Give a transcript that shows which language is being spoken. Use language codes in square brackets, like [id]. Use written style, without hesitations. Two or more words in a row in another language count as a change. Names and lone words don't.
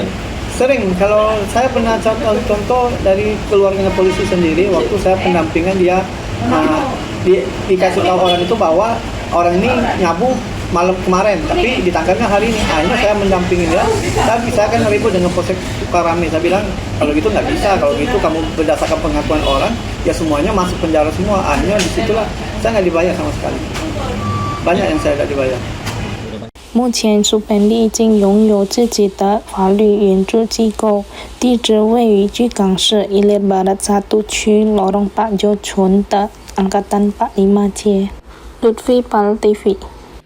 [id] Sering, kalau saya pernah contoh dari keluarganya polisi sendiri, waktu saya pendampingan dia dikasih tahu orang itu bahwa orang ini nyabu malam kemarin, tapi ditangkapnya hari ini. Akhirnya saya mendampingi dia, tapi saya kan ribut dengan Polsek Sukarame. Saya bilang, kalau gitu nggak bisa, kalau gitu kamu berdasarkan pengakuan orang, ya semuanya masuk penjara semua. Akhirnya disitulah saya nggak dibayar sama sekali. Banyak yang saya nggak dibayar。 [zh] 目前 Supandi 已经拥有自己的法律援助机构，地址位于据港市 Ilir Barat 1区 Lorong Pak Jo Chun 的 Angkatan 45 街。Lutfi Pal TV